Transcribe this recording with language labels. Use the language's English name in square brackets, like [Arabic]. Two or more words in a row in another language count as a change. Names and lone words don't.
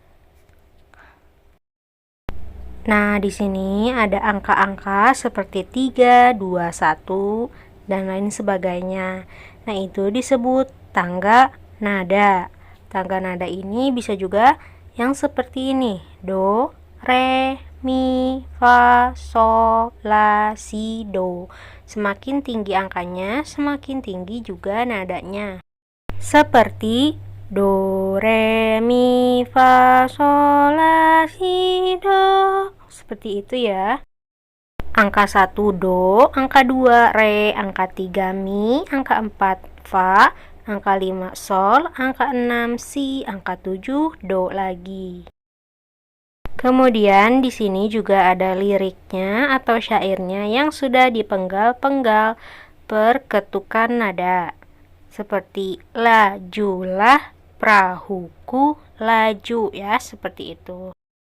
[Indonesian] Nah, di sini ada angka-angka seperti 3, 2, 1, dan lain sebagainya. Nah, itu disebut tangga nada. Tangga nada ini bisa juga yang seperti ini, do, re, mi, fa, sol, la, si, do. Semakin tinggi angkanya, semakin tinggi juga nadanya. Seperti do, re, mi, fa, sol, la, si, do. Seperti itu ya. Angka 1 do, angka 2 re, angka 3 mi, angka 4 fa, angka 5 sol, angka 6 si, angka 7 do lagi. Kemudian di sini juga ada liriknya atau syairnya yang sudah dipenggal-penggal per ketukan nada. Seperti lajulah perahuku laju ya, seperti itu.